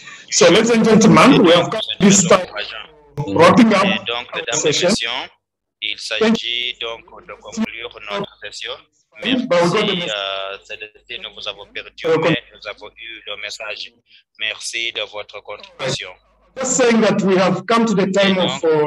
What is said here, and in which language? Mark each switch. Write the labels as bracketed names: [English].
[English] So, ladies and gentlemen, we have got this time wrapping up the session. [French] Il s'agit donc de conclure notre session. Merci, Célestine, nous avons perdu, mais nous avons eu le message. Merci de votre contribution. [English] Just saying that we have come to the time of